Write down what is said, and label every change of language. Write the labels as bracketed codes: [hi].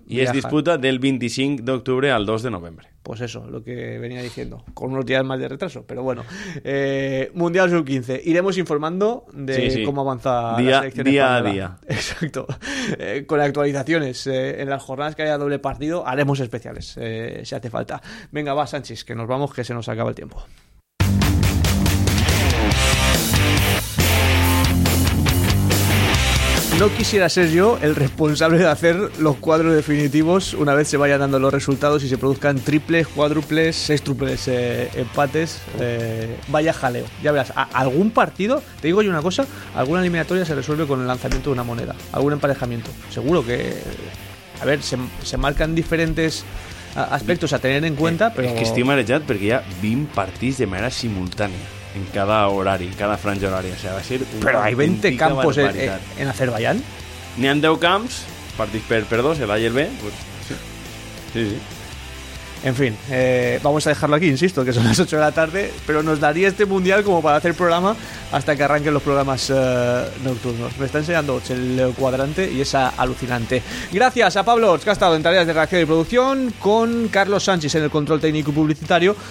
[es] Viajan. [ca] I es disputa del 25 d'octubre al 2 de novembre. [es] Pues eso, lo que venía diciendo. Con unos días más de retraso, pero bueno. Mundial Sub-15. Iremos informando de cómo avanza día, la selección día española. A día. Exacto. Con actualizaciones. En las jornadas que haya doble partido, haremos especiales, si hace falta. Venga, va, Sánchez, que nos vamos, que se nos acaba el tiempo. No quisiera ser yo el responsable de hacer los cuadros definitivos una vez se vayan dando los resultados y se produzcan triples, cuádruples, sextuples empates. Vaya jaleo. Ya verás, algún partido, te digo yo una cosa, alguna eliminatoria se resuelve con el lanzamiento de una moneda, algún emparejamiento. Seguro que, a ver, se marcan diferentes aspectos a tener en cuenta. Pero... Es que estoy marejado porque ya 20 partidos de manera simultánea. En cada horario, en cada franja horaria. O sea, va a ser... Pero hay 20 campos en Azerbaiyán. [ca] N'hi han 10 camps, partits per dos, el A i el B. [es] Pues, sí. En fin, vamos a dejarlo aquí, insisto, que son las 8 de la tarde, pero nos daría este Mundial como para hacer programa hasta que arranquen los programas nocturnos. Me está enseñando el cuadrante y es alucinante. Gracias a Pablo, que ha estado en tareas de reacción y producción, con Carlos Sánchez en el control técnico publicitario.